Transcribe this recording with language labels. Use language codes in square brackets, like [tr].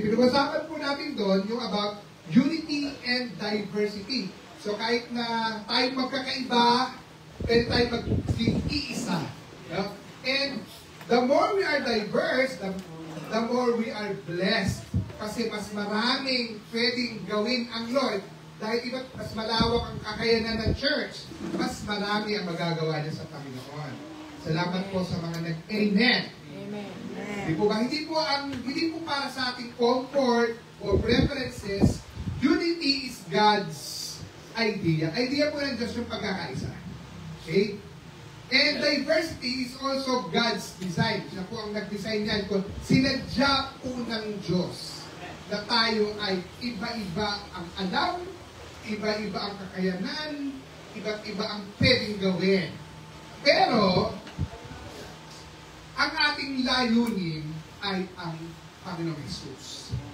[tl] Pinag-usapan po natin doon yung [en] about unity and diversity. [tl] So kahit na tayo magkakaiba, pwede tayo mag-iisa. No? [en] And the more we are diverse, the more we are blessed. [tl] Kasi mas maraming pwedeng gawin ang Lord. Dahil iba't mas malawak ang kakayanan ng church, mas marami ang magagawa niya sa Panginoon. Salamat po sa mga nag-amen. Amen. Hindi po ba? Hindi po para sa ating [en] comfort or preferences. Unity is God's idea. [tl] Idea po ng Diyos yung pagkakaisa. Okay? [en] And diversity is also God's design. [tl] Siya po ang nag-design niyan. Sinadya po ng Diyos na tayo ay iba-iba ang alam, iba-iba ang kakayanan, iba't iba ang pwedeng gawin. Pero, ang ating layunin ay ang Panginoong Jesus.